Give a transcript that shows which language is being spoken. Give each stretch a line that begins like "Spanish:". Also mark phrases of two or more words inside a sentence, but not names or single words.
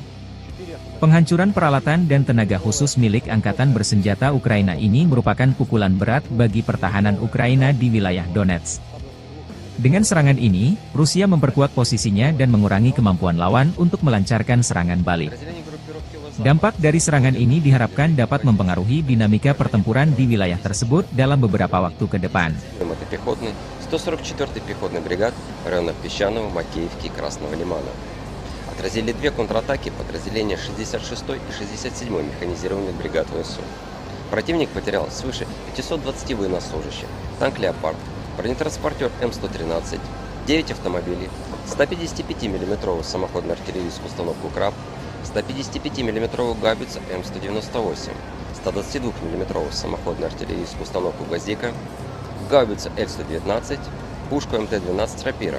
Indonesian: Penghancuran peralatan dan tenaga khusus milik Angkatan Bersenjata Ukraina ini merupakan pukulan berat bagi pertahanan Ukraina di wilayah Donetsk. Dengan serangan ini, Rusia memperkuat posisinya dan mengurangi kemampuan lawan untuk melancarkan serangan balik. Dampak dari serangan ini diharapkan dapat mempengaruhi dinamika pertempuran di wilayah tersebut dalam beberapa waktu ke depan.
Russian: 144-й пехотный бригад районов Песчаного, Макеевки и Красного Лимана. Отразили две контратаки подразделения 66-й и 67-й механизированных бригад ВСУ. Противник потерял свыше 520 военнослужащих, танк «Леопард», бронетранспортер М113, 9 автомобилей, 155 мм самоходную артиллерийскую установку «Краб», 155 мм гаубицу М198, 122 мм самоходную артиллерийскую установку «Гвоздика», гаубицу Л-119, пушку МТ-12 «Рапира».